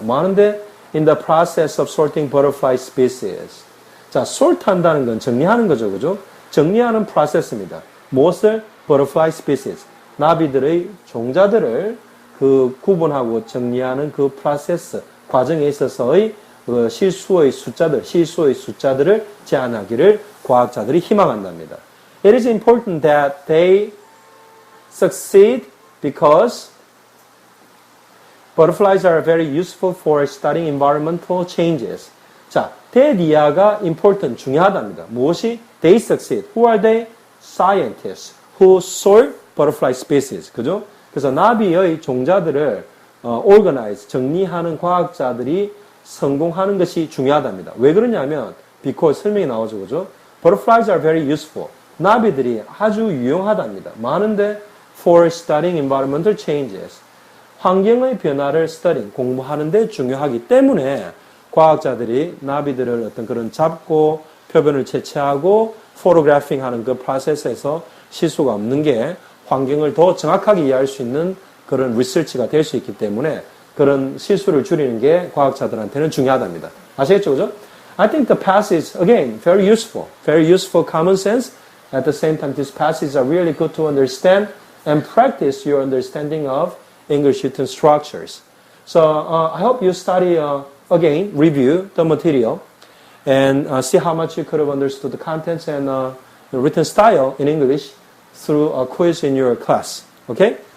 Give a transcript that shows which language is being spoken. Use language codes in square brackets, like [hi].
[ko] 뭐 하는데? [en] In the process of sorting butterfly species. [ko] 자, sort 한다는 건 정리하는 거죠. 그죠? 정리하는 프로세스입니다. 무엇을? [en] Butterfly species. [ko] 나비들의 종자들을 구분하고 정리하는 그 프로세스, 과정에 있어서의 실수의 숫자들을 제한하기를 과학자들이 희망한답니다. [en] It is important that they succeed because butterflies are very useful for studying environmental changes. [ko] 자, 대리아가 important, 중요하답니다. 무엇이? [en] They succeed. Who are they? Scientists who sort butterfly species. [ko] 그죠? 그래서 나비의 종자들을 organize, 정리하는 과학자들이 성공하는 것이 중요하답니다. 왜 그러냐면 [en] because [ko] 설명이 나오죠. 그죠? [en] Butterflies are very useful. [ko] 나비들이 아주 유용하답니다. 많은데 [en] for studying environmental changes. [ko] 환경의 변화를 studying, 공부하는 데 중요하기 때문에 과학자들이 나비들을 어떤 그런 잡고 표변을 채취하고 포토그래핑 하는 그 프로세스에서 실수가 없는 게 환경을 더 정확하게 이해할 수 있는 그런 리서치가 될 수 있기 때문에 그런 실수를 줄이는 게 과학자들한테는 중요하답니다. 아시겠죠? 그죠? [en] I think the passage, again, very useful common sense. At the same time, these passages are really good to understand and practice your understanding of English written structures. So I hope you study, again, review the material and see how much you could have understood the contents and the written style in English through a quiz in your class. Okay?